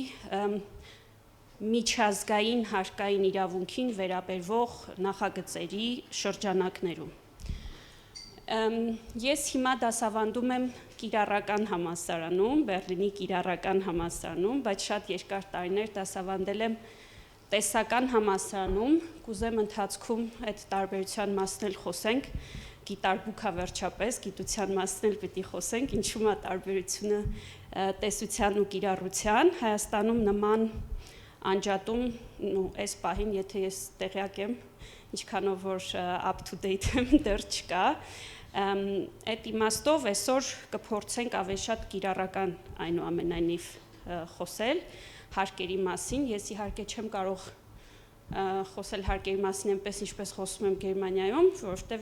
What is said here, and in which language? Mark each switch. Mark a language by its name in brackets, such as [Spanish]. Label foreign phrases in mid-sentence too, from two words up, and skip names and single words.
[Armenian] միջազգային հարկային իրավունքին վերաբերող նախագծերի շրջանակներում։ Ես հիմա դասավանդում եմ կիրառական համալսարանում, Բեռլինի կիրառական համալսարանում, բայց շատ երկար տարիներ դասավանդել եմ տեսական համալսարանում, կուզեմ ընթացքում այդ տարբերության մասն էլ խոսենք, գիտարբուքա վերջապես, գիտության մասն էլ պիտի խոսենք, ինչու՞մ է տարբերությունը տեսության ու կիրառության, Հայաստանում նման անջատում, այս պահին, եթե ես տեղյակ եմ, ինչքանով որ [English] up to date [Armenian] եմ, դեռ չկա, այդ իմաստով այսօր կփորձենք ավելի շատ կիրառական այնուամենայնիվ խոսել հարկերի մասին, ես իհարկե չեմ կարող խոսել հարկերի մասին այնպես, ինչպես խոսում եմ Գերմանիայում, որովհետև